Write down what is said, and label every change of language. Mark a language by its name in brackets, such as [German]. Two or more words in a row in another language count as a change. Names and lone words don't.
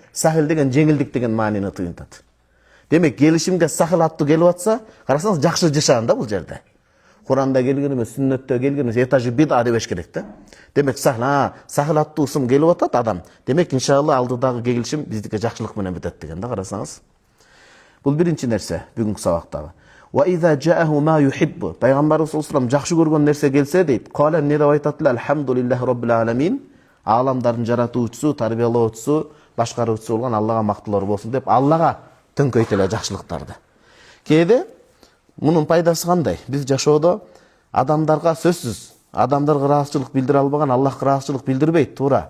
[Kyrgyz] Сахил деген жеңилдик деген маанини тыйынтат. Демек келишимге Сахил аттуу келип атса, карасаңыз жакшы жашаан да бул жерде. Куранда келген эмес, сүннөттө келген эмес, этажы бида дебеш керек да. Демек Сахил аттуу ысым келип атат адам. Демек иншалла алдыдагы келишим биздики жакшылык менен бүтөт деген да, карасаңыз. Бул биринчи нерсе бүгүнкү сабактагы. [Arabic] وإذا جاءه ما يحب. [Kyrgyz] Пайгамбарыбыз [Arabic] صلى الله عليه وسلم [Kyrgyz] жакшы көргөн нерсе келсе дейт. Кала эмне деп айтат эле? [Arabic] الحمد لله رب العالمين. [Kyrgyz] Аламдардын жаратуучусу, тарбиялоочусу, башкаруучусу болгон Аллага мактылар болсун деп Аллага төңкөйт эле жакшылыктарды. Кээде мунун пайдасы кандай? Биз жашоодо адамдарга сөзсүз, адамдарга ыраазычылык билдире албаган Аллахка ыраазычылык билдирбейт, туура.